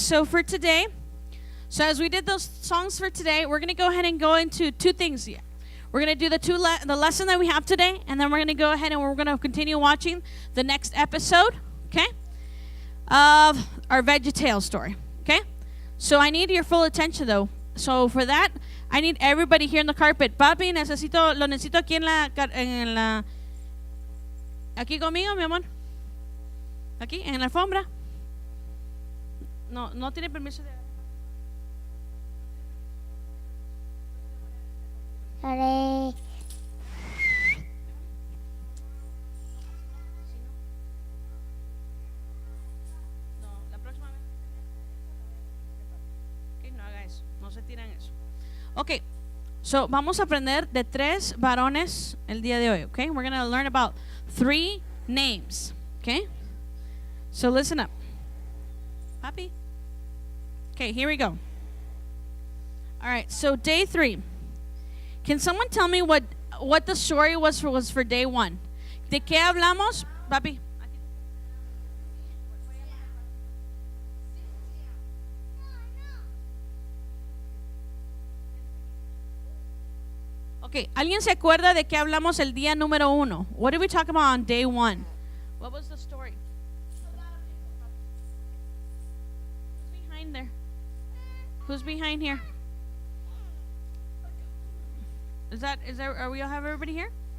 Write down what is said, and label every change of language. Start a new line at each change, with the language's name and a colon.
English: So for today, so as we did those songs for today, we're gonna go ahead and go into two things here. We're gonna do the lesson that we have today, and then we're gonna go ahead and we're gonna continue watching the next episode, okay, of our VeggieTales story. Okay. So I need your full attention, though. So for that, I need everybody here on the carpet.
Spanish: Papi, lo necesito aquí aquí conmigo, mi amor. Aquí, en la alfombra. No tiene permiso de...
English: Sorry.
Spanish: No, la próxima vez. Ok, no haga eso. No se tiran eso. Ok, so vamos a aprender de 3 varones el día de hoy.
English: Okay, we're going to learn about 3 names. Okay, so listen up. Papi. Okay, here we go. All right, so day 3. Can someone tell me what the story was for day 1? ¿De qué hablamos, papi? Okay, ¿alguien se acuerda de qué hablamos el día número 1? What did we talk about on day 1? What was the story? Who's behind there? Who's behind here? Are we all have everybody here?